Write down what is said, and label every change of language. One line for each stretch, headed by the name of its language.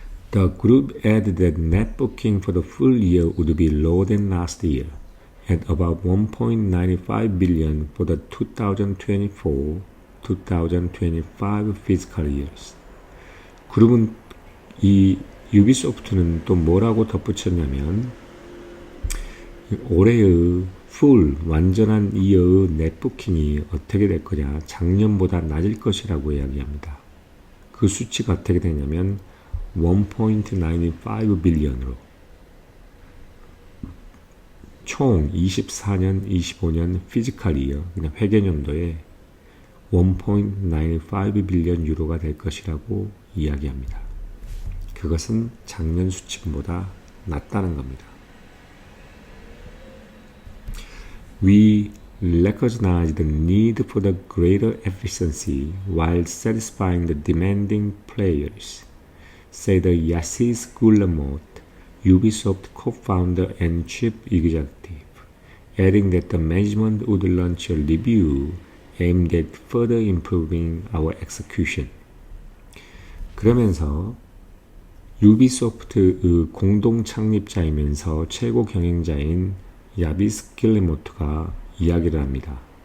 English: The group added that net booking for the full year would be lower than last year, at about 1.95 billion for the 2024-2025 fiscal years.
Korean: 그룹은 이 유비소프트는 또 뭐라고 덧붙였냐면 올해의 완전한 이어의 넷부킹이 어떻게 될 거냐, 작년보다 낮을 것이라고 이야기합니다. 그 수치가 어떻게 되냐면 1.95 빌리언으로 총 24년, 25년 피지컬 이어, 그냥 회계년도에 1.95 빌리언 유로가 될 것이라고 이야기합니다. 그것은 작년 수치보다 낮다는 겁니다.
English: We recognize the need for the greater efficiency while satisfying the demanding players, said Yassis Guillemot, Ubisoft co-founder and chief executive, adding that the management would launch a review aimed at further improving our execution.
Korean: 그러면서 유비소프트 공동 창립자이면서 최고 경영자인 야비스 길레모트가 이야기를 합니다.